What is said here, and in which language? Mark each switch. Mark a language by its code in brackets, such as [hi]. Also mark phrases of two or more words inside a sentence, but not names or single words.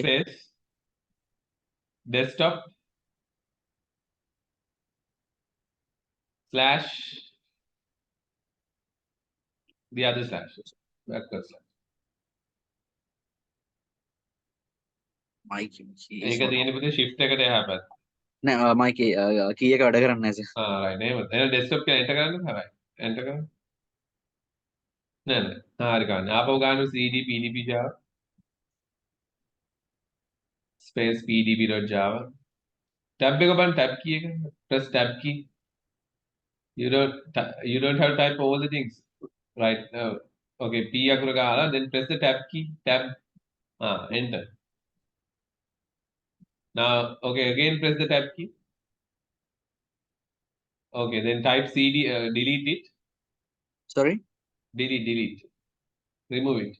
[en] space desktop slash the other slash backward slash. My key is [si] ඒක [en] not- [si] තියෙන පුතේ shift එකට එහා පැත්ත. නෑ [en] my key [si] එක වැඩ කරන්නේ නැහැ සර්. right එහෙම. එහෙනම් desktop එක enter කරන්න හරයි. enter කරන්න. නෑ නෑ. හරි ගන්න. ආපහු ගන්න [en] cd pdb java space pdb.java. [si] tab එක බලන්න [en] tab key [si] එක. [en] press tab key. You don't have to type all the things. Right. Okay, P [si] අකුර ගහලා [en] then press the tab key. Tab. Enter. Now, okay, again press the tab key. Okay, then type cd, delete it. Sorry. Delete. Remove it.